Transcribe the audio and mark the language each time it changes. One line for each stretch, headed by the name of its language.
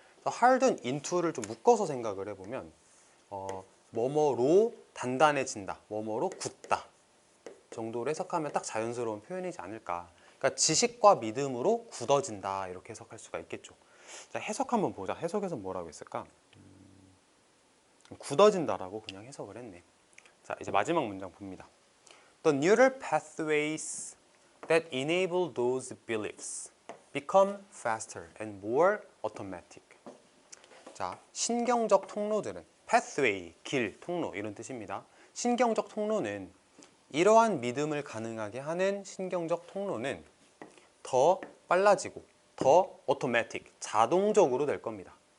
Korean: 그래서 harden into를 좀 묶어서 생각을 해보면 뭐뭐로 단단해진다, 뭐뭐로 굳다 정도로 해석하면 딱 자연스러운 표현이지 않을까. 그러니까 지식과 믿음으로 굳어진다 이렇게 해석할 수가 있겠죠. 자, 해석 한번 보자. 해석에서 뭐라고 했을까? 굳어진다라고 그냥 해석을 했네. 자, 이제 마지막 문장 봅니다.
English: The neural pathways that enable those beliefs become faster and more automatic.
Korean: 자, 신경적 통로들은 pathway, 길, 통로 이런 뜻입니다. 신경적 통로는 이러한 믿음을 가능하게 하는 신경적 통로는 더 빨라지고 더 automatic, 자동적으로 될 겁니다.